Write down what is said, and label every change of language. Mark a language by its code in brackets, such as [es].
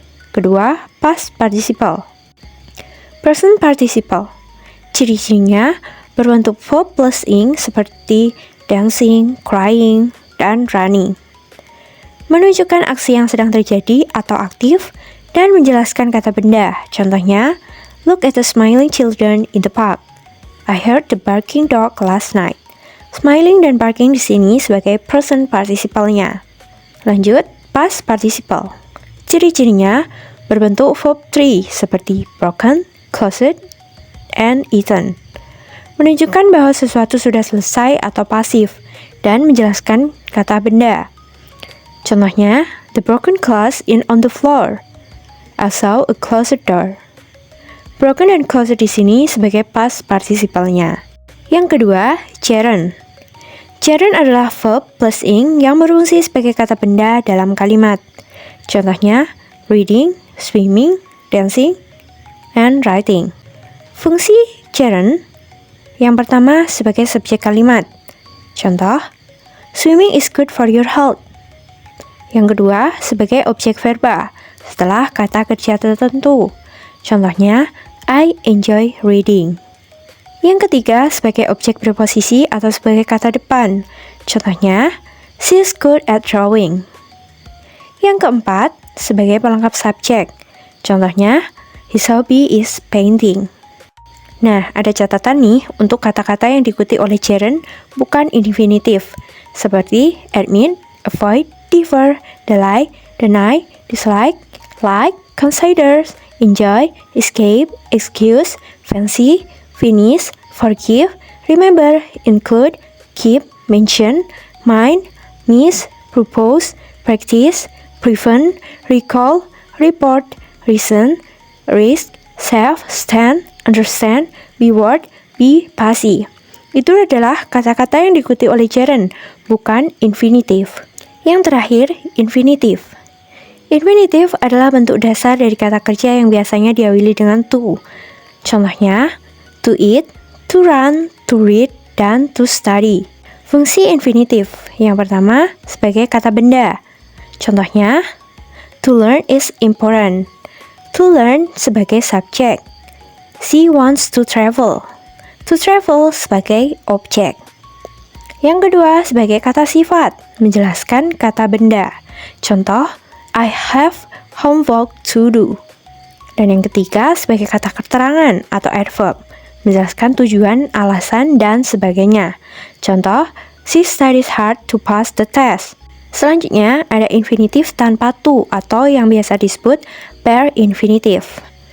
[id] Kedua, past participle. Present participle. Ciri-cirinya berbentuk verb plus ing seperti dancing, crying, dan running. Menunjukkan aksi yang sedang terjadi atau aktif dan menjelaskan kata benda. [en] Contohnya, look at the smiling children in the park. I heard the barking dog last night. [id] Smiling dan barking di sini sebagai present participle-nya. Lanjut, past participle. Ciri-cirinya berbentuk verb 3 seperti broken, closed, and eaten. Menunjukkan bahwa sesuatu sudah selesai atau pasif dan menjelaskan kata benda. [en] Contohnya, the broken glass on the floor. I saw a closed door. [id] Broken dan closed di sini sebagai past participle-nya. Yang kedua, gerund. Gerund adalah verb plus ing yang berfungsi sebagai kata benda dalam kalimat. [en] Contohnya, reading, swimming, dancing, and writing. [id] Fungsi gerund yang pertama sebagai subjek kalimat. [en] Contoh, swimming is good for your health. [id] Yang kedua sebagai objek verba setelah kata kerja tertentu. [en] Contohnya, I enjoy reading. [id] Yang ketiga sebagai objek preposisi atau sebagai kata depan. Contohnya, she is good at drawing. Yang keempat sebagai pelengkap subjek. [en] Contohnya, his hobby is painting. Nah, ada catatan nih untuk kata-kata yang diikuti oleh gerund bukan infinitif, seperti admit, avoid, differ, delay, deny, dislike, like, consider, enjoy, escape, excuse, fancy, finish, forgive, remember, include, keep, mention, mind, miss, propose, practice, prevent, recall, report, reason, risk, save, stand, understand, be word, be passy. [id] Itu adalah kata-kata yang diikuti oleh gerund, bukan infinitif. Yang terakhir, infinitif. Infinitif adalah bentuk dasar dari kata kerja yang biasanya diawali dengan to. [en] Contohnya, to eat, to run, to read, dan to study. [id] Fungsi infinitif yang pertama sebagai kata benda. [en] Contohnya, to learn is important. To learn sebagai subjek. She wants to travel. [id] To travel sebagai objek. Yang kedua sebagai kata sifat, menjelaskan kata benda. [en] Contoh, I have homework to do. [id] Dan yang ketiga sebagai kata keterangan atau adverb, menjelaskan tujuan, alasan, dan sebagainya. [en] Contoh, she studies hard to pass the test. [id] Selanjutnya ada infinitif tanpa to atau yang biasa disebut bare infinitif.